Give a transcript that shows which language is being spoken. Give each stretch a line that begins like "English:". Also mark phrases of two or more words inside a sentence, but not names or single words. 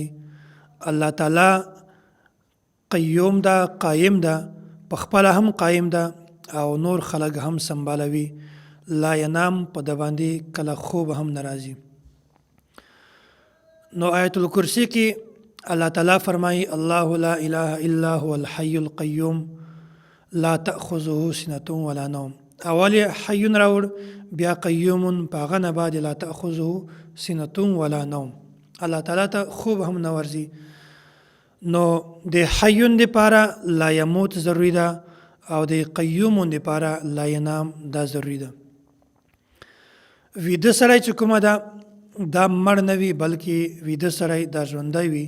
Pashto: الله تعالی قیوم ده، قایم ده، په خپله هم قایم ده او نور خلق هم سنبالوي.
Arabic: لا ینام،
Pashto: په ده باندې کله خوب هم نه راځي. نو آیت الکرسی کې الله تعالی فرمایي:
Arabic: الله لا اله الا هو الحي القيوم لا تأخذه سنة ولا نوم.
Pashto: اول حي راوړ، بیا قیوم، په هغه نه بعد
Arabic: لا تأخذه سنة ولا نوم.
Pashto: الله تعالی ته خوب هم نه ورځي. نو د حي دپاره
Arabic: لا یموت
Pashto: ضروري ده او د قیوم دپاره
Arabic: لا ینام
Pashto: دا ضروري ده. ویده سړی چې کومه ده دا مړ نه وي، بلکې ویده سړی دا ژوندی وي.